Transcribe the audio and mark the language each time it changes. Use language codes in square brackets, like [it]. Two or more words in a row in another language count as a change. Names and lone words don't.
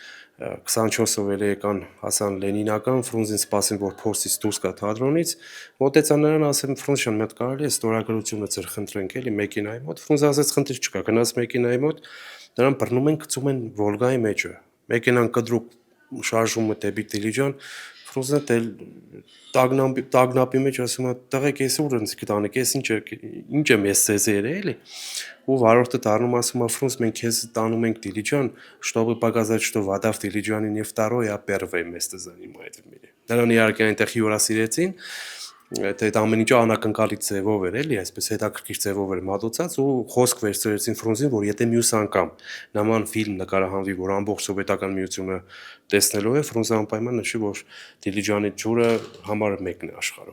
[hy] 24-ով էլ եկան, հասան Լենինական, Ֆրունզին սպասին, որ փորձից դուրս գա թատրոնից, մոտեցան նրան, ասեմ Ֆրունզ ջան, մի հատ կարելի է ստորագրությունը ձեր խնդրենք էլի մեքենայի մոտ։ Ֆրունզը ասաց խնդիր չկա, գնաց մեքենայի մոտ, նրան բռնում են, գցում են Վոլգայի մեջը։ Մեքենան կտրուկ շարժվում է դեպի Դիլիջան, Ֆրունզը տագնապի մեջ ասում է, տղեկ ես ուր ինձ կտանեք, ես ինչ եմ ես ձեզ էլի։ Ու վարորդը դառնում ասում է Ֆրունզ, մենք քեզ տանում ենք Դիլիջան, [ru] чтобы показать, что вода в Дилиджане не второе, а первое место занимает в мире։ [hy] Նրան իհարկե այնտեղ հյուրասիրեցին, այդ ամեն ինչը անակնկալի ձևով էր էլի, այսպես հետաքրքիր ձևով էր մատուցած ու խոսք վերցրեցին Ֆրունզին, որ եթե մյուս անգամ նման ֆիլմ նկարահանվի, որ ամբողջ սովետական միությունը տեսնելու է, Ֆրունզը անպայման նշի, որ Դիլիջանի ջուրը համարը մեկն է աշխարհում։